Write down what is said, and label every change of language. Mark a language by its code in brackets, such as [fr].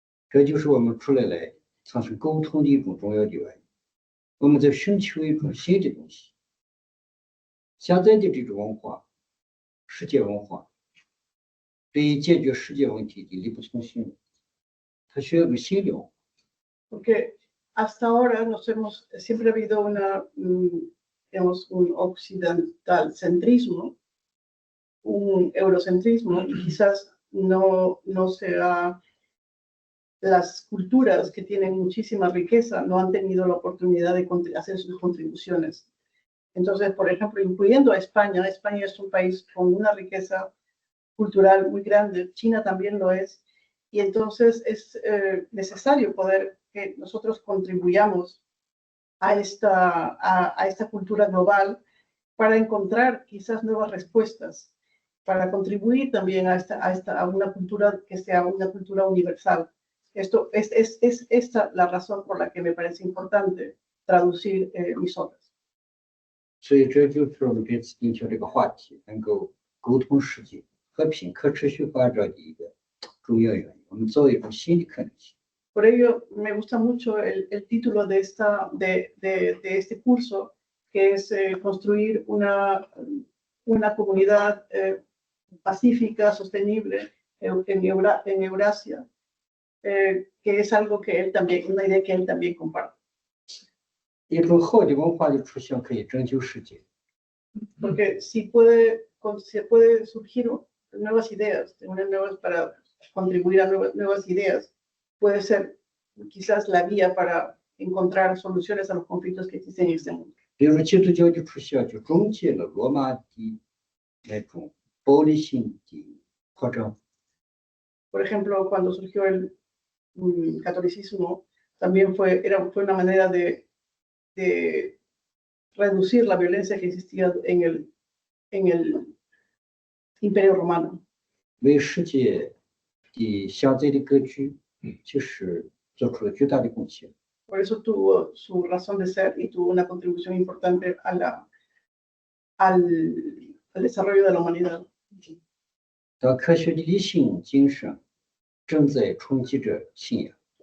[zh] 这就是我们出来产生沟通的一种重要的原因。我们在寻求一种新的东西。现在的这种文化，世界文化，对于解决世界问题的力不从心，它需要一个新的文化。 [es] Porque hasta ahora siempre ha habido digamos, un occidentalcentrismo, un eurocentrismo, y quizás no sea, las culturas que tienen muchísima riqueza no han tenido la oportunidad de hacer sus contribuciones. Entonces, por ejemplo, incluyendo a España, España es un país con una riqueza cultural muy grande, China también lo es, y entonces es necesario poder que nosotros contribuyamos a esta cultura global para encontrar quizás nuevas respuestas, para contribuir también a una cultura que sea una cultura universal. Esto es esta la razón por la que me parece importante traducir mis obras. [zh] 所以这就是我们这次今天这个话题，能够沟通世界和平可持续发展的一个重要原因。我们造一种新的可能性。 [es] Por ello, me gusta mucho el título de este curso, que es construir una comunidad pacífica, sostenible en Eurasia, que es algo que él también, una idea que él también comparte. [zh] 一种好的文化的出现可以拯救世界。 [es] Porque se puede surgir nuevas ideas, para contribuir a nuevas ideas, puede ser quizás la guía para encontrar soluciones a los conflictos que existen en este mundo. [zh] 比如基督教的出现就终结了罗马的那种暴力性的扩张。 [es] Por ejemplo, cuando surgió el catolicismo, también fue una manera de reducir la violencia que existía en el Imperio Romano. [zh] 为世界的现在的格局，就是做出了巨大的贡献。 [es] Por eso tuvo su razón de ser y tuvo una contribución importante al desarrollo de la humanidad. [zh] 当科学的理性精神正在冲击着信仰。